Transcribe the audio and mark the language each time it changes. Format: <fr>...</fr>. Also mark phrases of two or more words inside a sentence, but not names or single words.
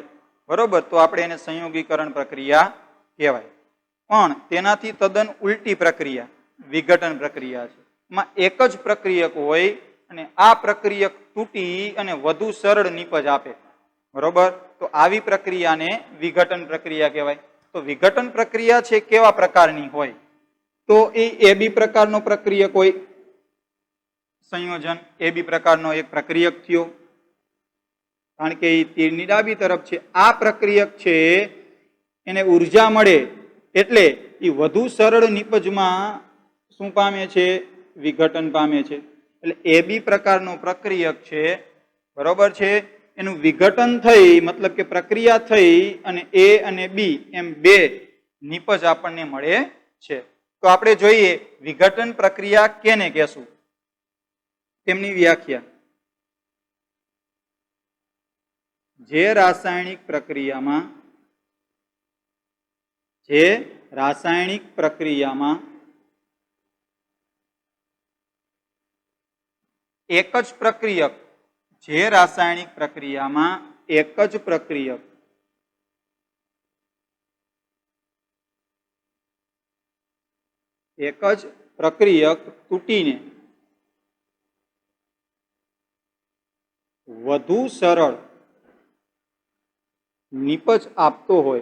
<gu>બરોબર, તો આપણે એને સંયોગીકરણ પ્રક્રિયા કહેવાય। પણ તેનાથી તદ્દન ઉલટી પ્રક્રિયા વિઘટન પ્રક્રિયા છે। એમાં એક જ પ્રક્રિયક હોય અને આ પ્રક્રિયક તૂટી અને વધુ સરળ નિપજ આપે। બરોબર, તો આવી પ્રક્રિયાને વિઘટન પ્રક્રિયા કહેવાય। તો વિઘટન પ્રક્રિયા છે કેવા પ્રકારની હોય, તો એ બી પ્રકારનો પ્રક્રિયક હોય। સંયોજન એ બી પ્રકારનો એક પ્રક્રિયક થયો, કારણ કે તીરની ડાબી તરફ છે। આ પ્રક્રિયક છે એને ઊર્જા મળે એટલે ઈ વધુ સરળ નિપજમાં શું પામે છે, વિઘટન પામે છે। એટલે એ બી પ્રકારનો પ્રક્રિયક છે, બરોબર છે, એનુ વિઘટન થઈ મતલબ કે પ્રક્રિયા થઈ અને એ અને બી એમ બે નિપજ આપણને મળે છે। તો આપણે જોઈએ વિઘટન પ્રક્રિયા કેને કહેશું, તેમની વ્યાખ્યા। જે રાસાયણિક પ્રક્રિયામાં એક જ પ્રક્રિયક જે રાસાયણિક પ્રક્રિયામાં એક જ પ્રક્રિયક તૂટીને વધુ સરલ નિપજ આપતો હોય।</gu>